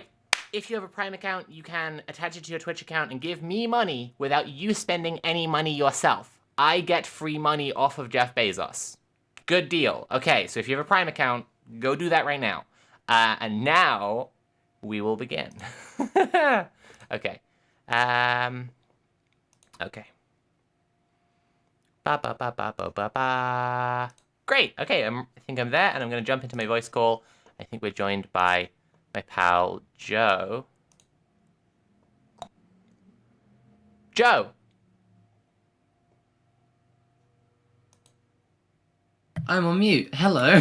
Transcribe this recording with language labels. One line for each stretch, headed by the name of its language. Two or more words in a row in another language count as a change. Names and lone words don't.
English: If you have a Prime account, you can attach it to your Twitch account and give me money without you spending any money yourself. I get free money off of Jeff Bezos. Good deal. Okay, so if you have a Prime account, Go do that right now. And now we will begin. Okay. Okay. Ba ba ba ba ba ba ba. Great. Okay, I think I'm there, and I'm going to jump into my voice call. I think we're joined by my pal Joe. Joe. I'm on mute. Hello.